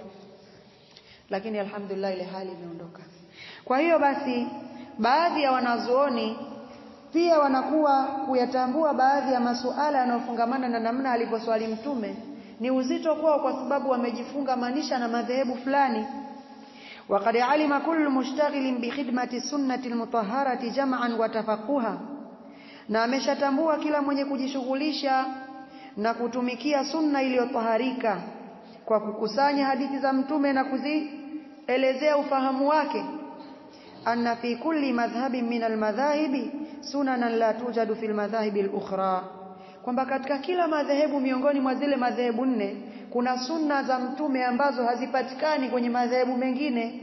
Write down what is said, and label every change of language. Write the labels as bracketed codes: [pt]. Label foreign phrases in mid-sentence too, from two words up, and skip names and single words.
[sw] Lakini alhamdulillah ile hali imeondoka. Kwa hiyo basi baadhi ya wanazuoni pia wanakuwa kuyatambua baadhi ya masuala yanayofungamana na namna alivyoswali mtume ni uzito kwao, kwa sababu wamejifunga manisha na madhehebu fulani. [ar] وقد علم كل مشتغل بخدمة السنة المطهرة جمعا وتفقها, [sw] na ameshatambua kila mwenye kujishughulisha na kutumikia sunna iliyotaharika kwa kukusanya hadithi za mtume na kuzielezea ufahamu wake, [ar] أن في كل مذهب من المذاهب سننا لا توجد في المذاهب الأخرى, [sw] kwamba katika kila madhehebu miongoni mwa zile madhehebu 4 kuna sunna za mtume ambazo hazipatikani kwenye madhehebu mengine.